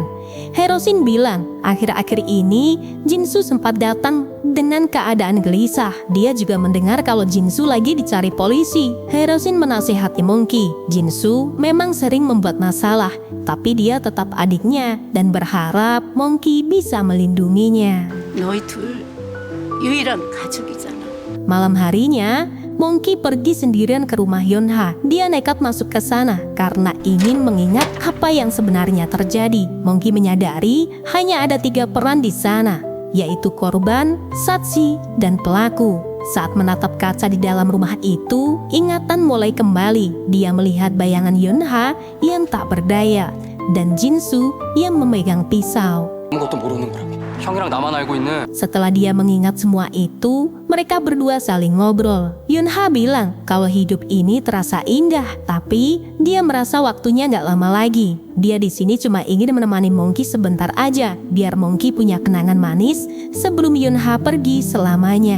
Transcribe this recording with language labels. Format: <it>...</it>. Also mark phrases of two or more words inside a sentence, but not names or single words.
<id>Hirosin bilang, akhir-akhir ini Jinsu sempat datang dengan keadaan gelisah. Dia juga mendengar kalau Jinsu lagi dicari polisi. Hirosin menasihati Monkey, Jinsu memang sering membuat masalah, tapi dia tetap adiknya dan berharap Monkey bisa melindunginya.</id> <ko>너희 둘 유일한 가족이잖아.</ko> <id>Malam harinya, Monkey pergi sendirian ke rumah Yonha. Dia nekat masuk ke sana karena ingin mengingat apa yang sebenarnya terjadi. Monkey menyadari hanya ada 3 peran di sana, yaitu korban, saksi, dan pelaku. Saat menatap kaca di dalam rumah itu, ingatan mulai kembali. Dia melihat bayangan Yonha yang tak berdaya dan Jinsu yang memegang pisau.</id> <ko>아무것도 모르는 거라고. 형이랑 나만 알고 있는.</ko> <id>Setelah dia mengingat semua itu, mereka berdua saling ngobrol. Yonha bilang kalau hidup ini terasa indah, tapi dia merasa waktunya gak lama lagi. Dia di sini cuma ingin menemani Monkey sebentar aja, biar Monkey punya kenangan manis sebelum Yonha pergi selamanya.</id>